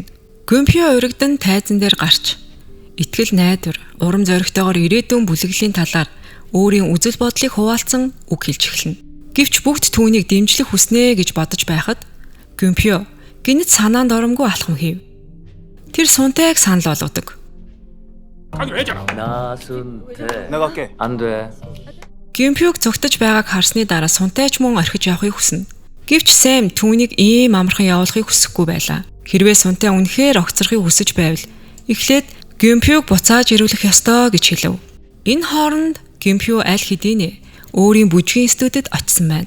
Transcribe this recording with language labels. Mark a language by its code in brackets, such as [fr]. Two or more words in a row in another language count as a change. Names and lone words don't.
[mn] Гюнпю урагдан тайзан дээр гарч итгэл найдвар, урам зоригтойгоор ирээдүйн бүлэглэлийн талаар өөрийн үзэл бодлыг хуваалцсан үг хэлж эхэлнэ. Гэвч бүгд түүнийг дэмжлэх хүснэ гэж бодож байхад Гюнпю гинт санаанд оромгүй алхам хийв. Тэр Сунтайг санал болгодог. [ko] 아니 왜잖아. 나순태 내가 할게. 안 돼. [mn] Гюнпюг цогтож байгааг харсны дараа Сунтайч мөн орхиж явахыг хүснэ. Гэвч Сэм түүнийг ийм амархан явуулахыг хүсэхгүй байлаа. Хэрвээ Сунтай үнэхээр огцрохыг хүсэж байвал эхлээд Гюнпюг буцааж ирүүлэх ёстой гэж хэлв. Энэ хооронд Гюнпю аль хэдийнэ өөрийн бүжгийн студид очсон байна.